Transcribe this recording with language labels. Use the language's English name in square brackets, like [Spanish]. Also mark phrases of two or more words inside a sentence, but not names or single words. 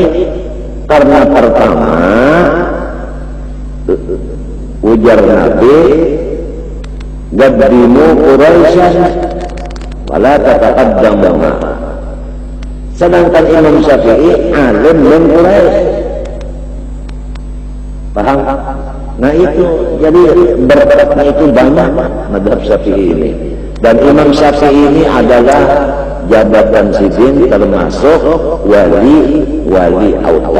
[Banjar] Karena pertama, ujar Nabi, [Arabic] قدموا قريشا ولا تتقدموا. [Indonesian] Sedangkan Imam Syafi'i [Arabic] عالم من قريش. [Indonesian] Paham? Nah itu, jadi berkatnya itu banyak madhab Syafi'i ini. [Banjar] Dan Imam Syafi'i ini adalah jabatan sidin termasuk wali autad.